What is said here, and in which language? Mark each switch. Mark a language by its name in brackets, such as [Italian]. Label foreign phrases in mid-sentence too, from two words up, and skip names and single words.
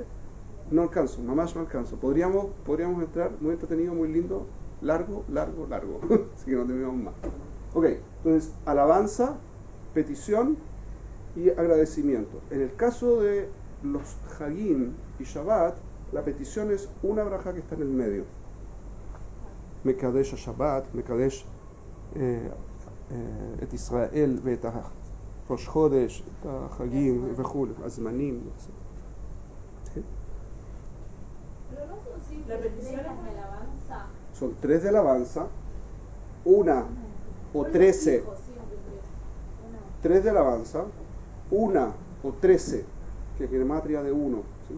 [Spanish] No alcanzo, nomás no alcanzo. Podríamos entrar, muy entretenido, muy lindo, largo. Así que no terminamos más. Ok, entonces, alabanza, petición y agradecimiento. En el caso de los Hagim y Shabbat, la petición es una braja que está en el medio. [Hebrew] מקדש שבת, מקדש את ישראל ואת ראש חודש, את החגים וכו', הזמנים. [Spanish] pero no son La simples petición letras de alabanza. Son 3 de alabanza, una o 13, Dijo siempre tres. 3 de alabanza, una o 13, que es gematria de 1, ¿sí?